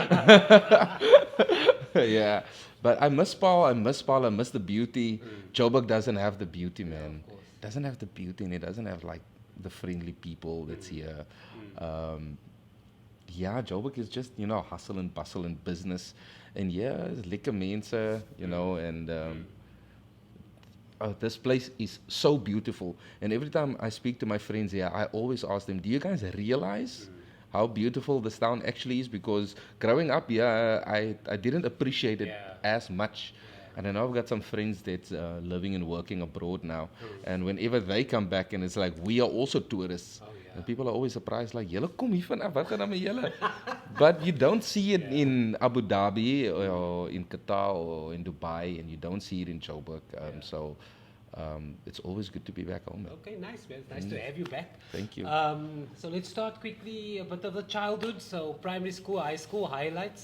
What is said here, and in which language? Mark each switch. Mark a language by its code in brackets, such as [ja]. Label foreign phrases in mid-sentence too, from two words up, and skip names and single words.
[en] Yeah. But I miss Paarl. I miss the beauty. Joburg doesn't have the beauty, man. Of course. Doesn't have the beauty and it doesn't have like the friendly people that's here. Yeah, Joburg is just, hustle and bustle and business. And yeah, it's [af] lekker mense, [en] and this place is so beautiful. And every time I speak to my friends here, I always ask them, do you guys realize how beautiful this town actually is? Because growing up, I didn't appreciate it as much. And I know I've got some friends that's living and working abroad now. And whenever they come back, and it's like, we are also tourists. And people are always surprised, like, [af] julle kom hier vanaf, wat gaan dan met julle? [en] But you don't see it in Abu Dhabi or in Qatar or in Dubai, and you don't see it in Joburg. So it's always good to be back home. Man. Okay, nice, man. Nice to have you back. Thank you. So let's start quickly a bit of the childhood. So primary school, high school, highlights.